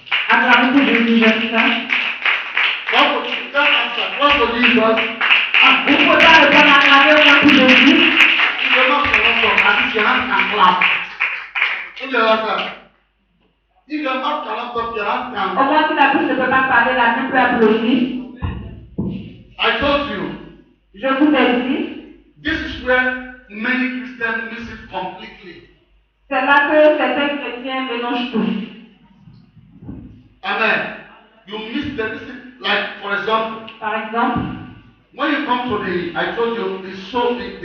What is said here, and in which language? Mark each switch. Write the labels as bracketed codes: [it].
[fr] Acclamez Jésus, j'aime ça. [en] Clap for Jesus. [fr] Vous ne pouvez pas répondre à acclamer au nom de Jésus. [en] If you're not connected, at least your hand can clap. If you're not connected, your hand can. [fr] Au moins, si la bouche ne peut pas parler, la main peut applaudir. [en] I told you, [fr] Je vous ai dit, [en] this is where many Christians miss it completely. [fr] c'est là que certains chrétiens mélangent tout. [en] Amen. You miss like for example, [fr] Par exemple, [en] when you come to I told you, the soul.